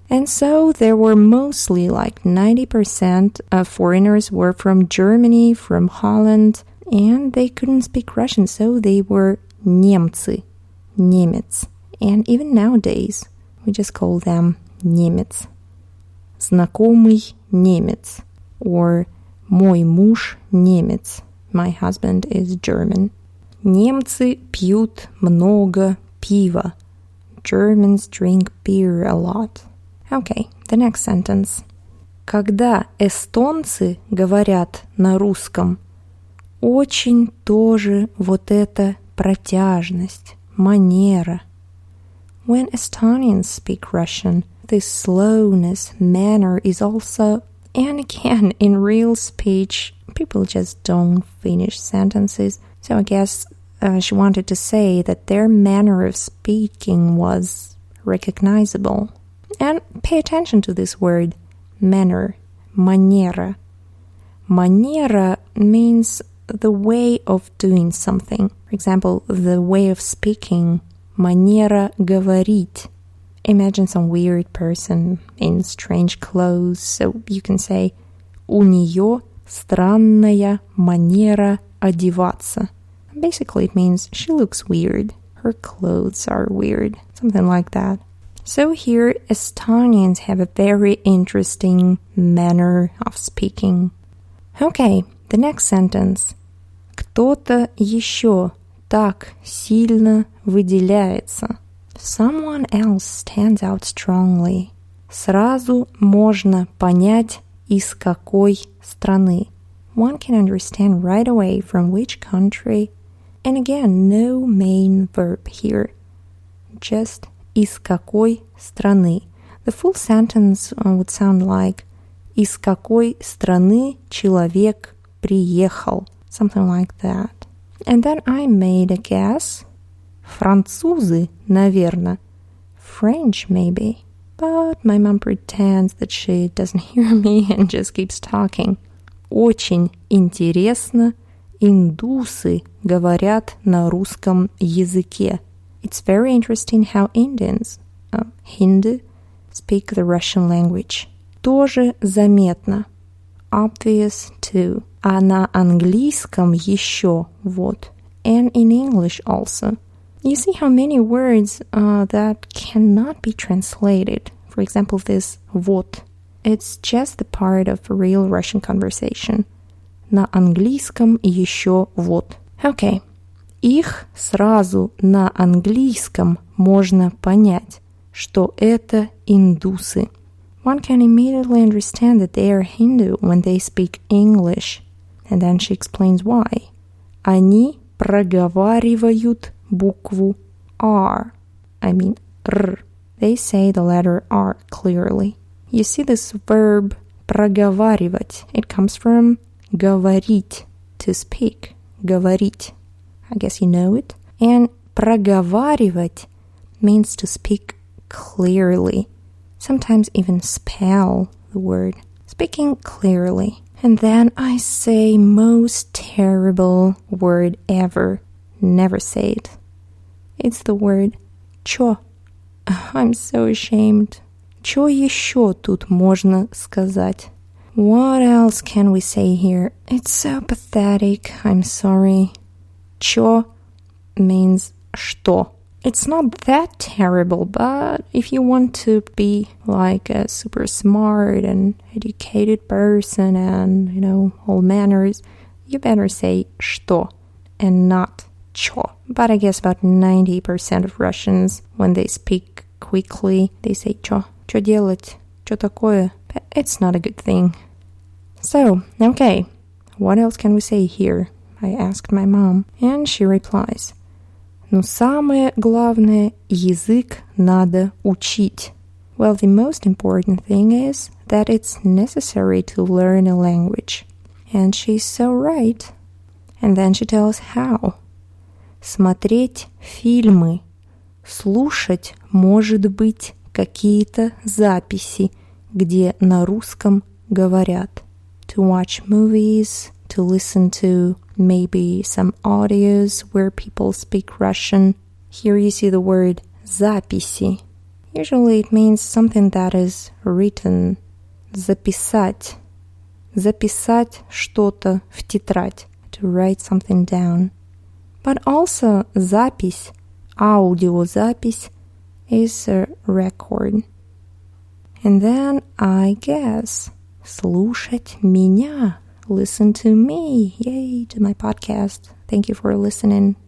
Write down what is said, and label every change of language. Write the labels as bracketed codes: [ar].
[en] And so there were mostly like 90% of foreigners were from Germany, from Holland, and they couldn't speak Russian, so they were немцы, немец. And even nowadays, we just call them немец. [ru] Знакомый немец, or мой муж немец. [en] My husband is German. [ru] Немцы пьют много пива. [en] Germans drink beer a lot. Okay, the next sentence. [ru] Когда эстонцы говорят на русском, очень, тоже, вот это протяжность, манера. [en] When Estonians speak Russian, this slowness, manner is also, and again, in real speech, people just don't finish sentences. So I guess she wanted to say that their manner of speaking was recognizable. And pay attention to this word, manner, манера. Манера means the way of doing something. For example, the way of speaking, манера говорить. Imagine some weird person in strange clothes, so you can say [ru] у нее странная манера одеваться. [en] Basically, it means she looks weird. Her clothes are weird. Something like that. So here, Estonians have a very interesting manner of speaking. Okay, the next sentence. [ru] Кто-то еще так сильно выделяется. [en] Someone else stands out strongly. [ru] Сразу можно понять, из какой страны. [en] One can understand right away from which country. And again, no main verb here. [ru] Just из какой страны. [en] The full sentence would sound like [ru] из какой страны человек приехал. [en] Something like that. And then I made a guess. [ru] Французы, наверное. [en] French, maybe. But my mom pretends that she doesn't hear me and just keeps talking. [ru] Очень интересно. Индусы говорят на русском языке. [en] It's very interesting how Indians, Hindu, speak the Russian language. [ru] Тоже заметно. [en] Obvious too. [ru] А на английском еще вот. [en] And in English also. You see how many words that cannot be translated. For example, this вот. It's just the part of real Russian conversation. [ru] На английском еще вот. Okay. Их сразу на английском можно понять, что это индусы. [en] One can immediately understand that they are Hindu when they speak English. And then she explains why. [ru] Они проговаривают букву R. [en] I mean R. They say the letter R clearly. You see this verb проговаривать. It comes from говорить, to speak. Говорить. I guess you know it. And проговаривать means to speak clearly. Sometimes even spell the the word, speaking clearly. And then I say most terrible word ever. Never say it. It's the word «чё». I'm so ashamed. [ru] Чё ещё тут можно сказать? [en] What else can we say here? It's so pathetic. I'm sorry. «Чё» means «что». It's not that terrible, but if you want to be like a super smart and educated person and, all manners, you better say «что» and not «чё». But I guess about 90% of Russians, when they speak quickly, they say «чё». [ru] «Чё делать? Чё такое?» [en] But it's not a good thing. So, okay, what else can we say here? I asked my mom, and she replies, [ru] «Ну, самое главное, язык надо учить». [en] Well, the most important thing is that it's necessary to learn a language. And she's so right. And then she tells how. [ru] Смотреть фильмы. Слушать, может быть, какие-то записи, где на русском говорят. [en] To watch movies, to listen to maybe some audios where people speak Russian. Here you see the word записи. Usually it means something that is written. [ru] Записать. Записать что-то в тетрадь. [en] To write something down. But also запись, аудиозапись, is a record. And then I guess [ru] слушать меня. [en] Listen to me. Yay, to my podcast. Thank you for listening.